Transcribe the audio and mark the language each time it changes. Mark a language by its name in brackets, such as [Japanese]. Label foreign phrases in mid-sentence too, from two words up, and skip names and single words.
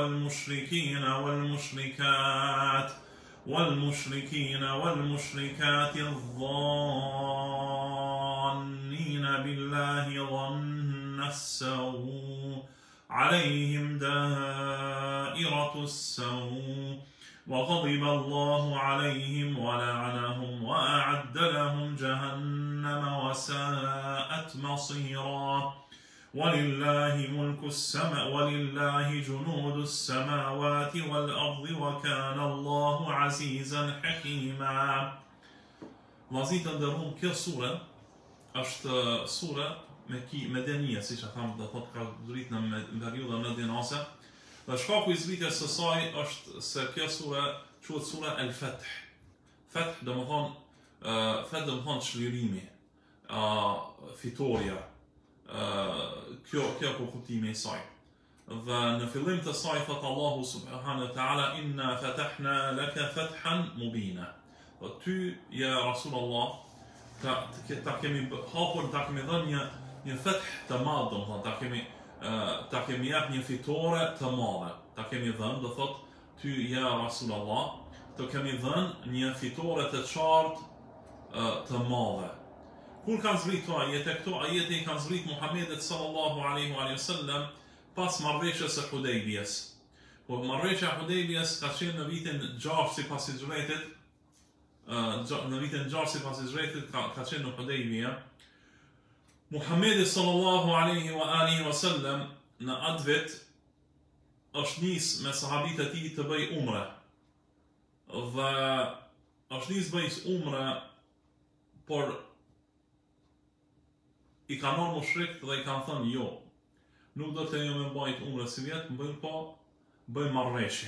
[Arabic] والمشركات الظانين بالله ظن السوء عليهم دائرة السوء وغضب الله عليهم ولعنهم وأعد لهم جهنم وساءت مصيرا ولله جنود السماوات والأرض وكان الله عزيزا حكيما. [Albanian] Vllazit të nderuar, kjo sure është sure medenije, siç e tham, do thotë ka zbritur në periudhën medinase. Dhe shkaku i zbritjes së saj është se kjo sure quhet sura El-Fath. Fath do të thonë çlirimi, fitoria. Kjo po kuptimi i saj. Dhe në fillim të saj thot Allahu [Arabic] سبحانه وتعالى إنا فتحنا لك فتحا مبينا. [Albanian] Dhe ty, ja Rasulullah, ta kemi hapur, ta kemi dhënë një fath të madh, do të thonë ta kemi jap një fitore të madhe. Ta kemi dhënë, do thot ty, ja Rasulullah, të kemi dhënë një fitore të qartë të madhe. Kur kanë zbrit këto ajete i kanë zbrit Muhamedit [Arabic] صلى الله عليه وسلم [Albanian] pas marrëveshjes së Hudejbiyes. Po marrëveshja e Hudejbiyes ka qenë në vitin 6 sipas Hijretit, në vitin 6 sipas hijretit ka qenë në Hudejbia. Muhamedi [Arabic] صلى الله عليه وسلم [Albanian] në atë vit është nis me sahabit e tij të bëj umre. Dhe është nis bëj umre, por i ka marrë mushrikt dhe i kanë thënë jo, nuk do të lejo me bajt umre si vjetë, bëjmë marrëveshje.